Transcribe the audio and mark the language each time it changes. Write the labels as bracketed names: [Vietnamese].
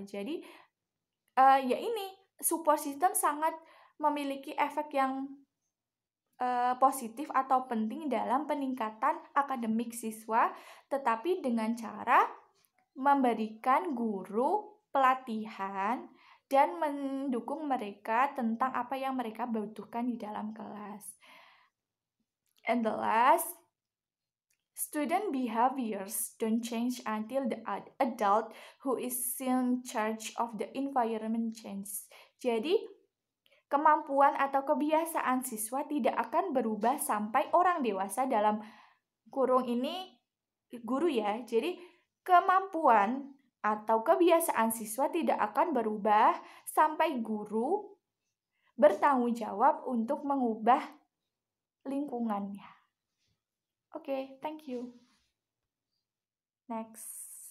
[Indonesian] Jadi ya ini support system sangat memiliki efek yang positif atau penting dalam peningkatan akademik siswa, tetapi dengan cara memberikan guru pelatihan dan mendukung mereka tentang apa yang mereka butuhkan di dalam kelas. [English] And the last, student behaviors don't change until the adult who is in charge of the environment change. [Indonesian] Jadi, kemampuan atau kebiasaan siswa tidak akan berubah sampai orang dewasa, dalam kurung ini guru ya. Jadi kemampuan atau kebiasaan siswa tidak akan berubah sampai guru bertanggung jawab untuk mengubah lingkungannya. Oke, [English] thank you. Next.